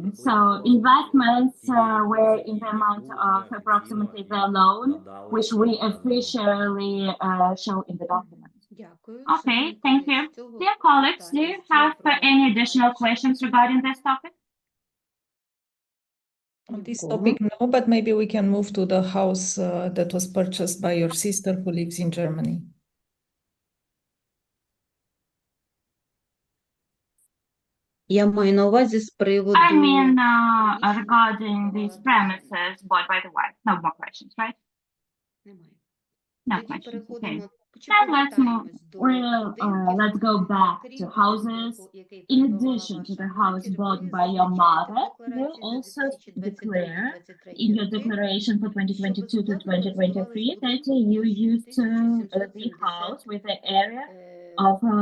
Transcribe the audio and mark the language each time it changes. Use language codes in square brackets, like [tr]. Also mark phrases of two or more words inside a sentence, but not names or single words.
[en] So investments were in the amount of approximately the loan, which we officially show in the document. Okay, thank you. Dear colleagues, do you have any additional questions regarding this topic? On this topic, no, but maybe we can move to the house that was purchased by your sister who lives in Germany. [uk] Я маю на увазі з приводу... [en] I mean, regarding these premises bought by the wife. No more questions, right? [uk] Немає. [en] No [uk] Тоді [en] questions, okay. [uk] переходимо... [en] Then let's go back to houses. In addition to the house bought by your mother, you also declare in your declaration for 2022 to 2023 that you used the house with the area of